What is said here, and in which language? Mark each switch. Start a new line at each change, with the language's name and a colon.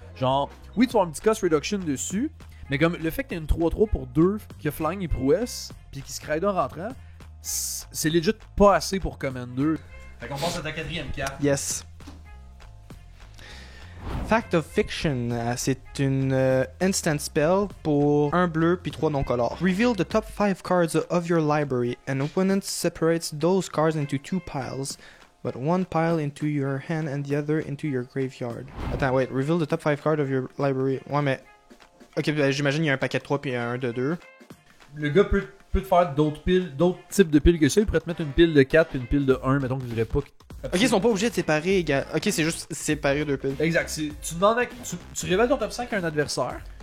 French: Genre, oui, tu vas avoir un petit cost reduction dessus, mais comme le fait que tu aies une 3-3 pour 2 qui a flying et prouesse, puis qui se crée en rentrant, c'est legit pas assez pour Commander. Fait qu'on passe à ta 4e carte.
English: Yes.
French: Fact of Fiction, c'est une instant spell pour 1 bleu puis 3 non-colores.
English: Reveal the top 5 cards of your library. An opponent separates those cards into 2 piles, but one pile into your hand and the other into your graveyard.
French: Attends,
English: wait. Reveal the top 5 cards of your library.
French: Ouais, mais... Ok, ben, j'imagine il y a un paquet de 3 puis un de 2. Le gars peut te faire d'autres types de piles que ça. Il pourrait te mettre une pile de 4 et une pile de 1, mettons que tu voudrais pas. Ok, ils sont pas obligés de séparer. Ok, c'est juste séparer 2 piles. Exact. Tu révèles ton top 5 à un adversaire.